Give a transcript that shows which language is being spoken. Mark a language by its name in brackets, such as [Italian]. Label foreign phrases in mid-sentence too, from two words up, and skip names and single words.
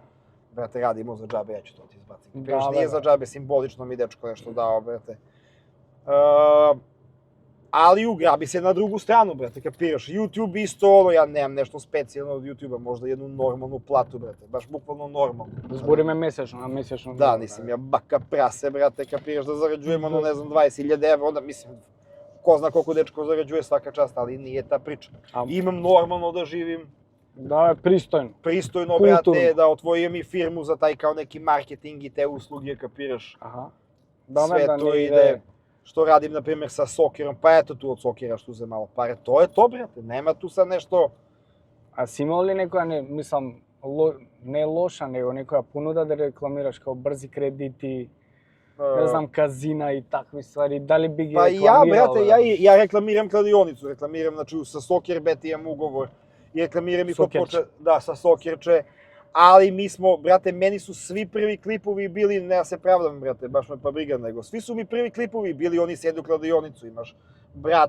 [Serbian] Brate, radimo za džabe, ja ću to ti izbaciti. Da, Kažeš, da, nije da. za džabe, simbolično mi dečko nešto dao, brate. Ali ugrabi se na drugu stranu, brate, kapiraš. YouTube isto, ja nemam nešto specijalno od YouTube-a, možda jednu normalnu platu, brate, baš bukvalno normalnu. [Macedonian] Збориме месечно, на месечно. [Serbian] Da, nisam ja baka prase, brate, kapiraš da zarađujem, ne znam, 20.000 evra, onda mislim, ko zna koliko dečko zarađuje svaka čast, ali nije ta priča. A- Imam normalno da živim, [Macedonian] Да, е пристојно. [Serbian] pristojno, Kulturno. brate, da otvorim i firmu za taj kao neki marketing i te usluge, kapiraš. [Macedonian] Аха. Да, [Serbian] Sve [Macedonian] да [Serbian] to [Macedonian] не [Serbian] ide, što radim, na primjer, sa sokerom, pa eto tu od sokera što uzem malo pare, to je to, brate, nema tu sad nešto... [Macedonian] А си имал ли некоја, не, мислам, не лоша, него некоја понуда да рекламираш као брзи кредити, не знам, казина и такви ствари, дали би ги [Serbian] Pa ja, [Macedonian] рекламирал? [Serbian] brate, ja reklamiram kladionicu, reklamiram, znači, sa Sokerbet imam ugovor i reklamiram i kod Sokerče. da, sa Sokerče, ali mi smo, brate, meni su svi prvi klipovi bili, ne ja se pravdam, brate, baš me pa briga, nego svi su mi prvi klipovi bili, oni sede u kladionicu, imaš, brat